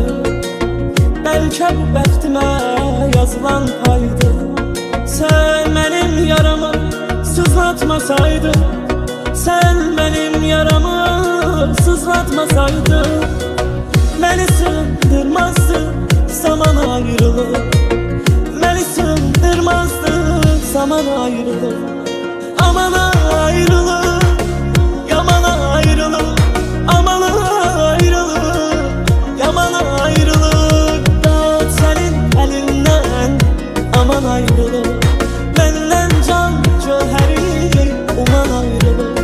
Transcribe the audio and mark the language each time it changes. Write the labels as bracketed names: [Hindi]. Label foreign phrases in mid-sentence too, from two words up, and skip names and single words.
[Azerbaijani] Bəlkə bu bəxtimə yazılan paydı, sən mənim yaramı sızlatmasaydın, sən mənim yaramı sızlatmasaydın, məni sığındırmazdı zaman ayrılık, məni sığındırmazdı zaman ayrılık. Aman ayrılık, yaman ayrılık, aman ayrılık, yaman ayrılık. [Turkish] Dağıt senin elinden, aman ayrılık, benden can cöheri uman ayrılık.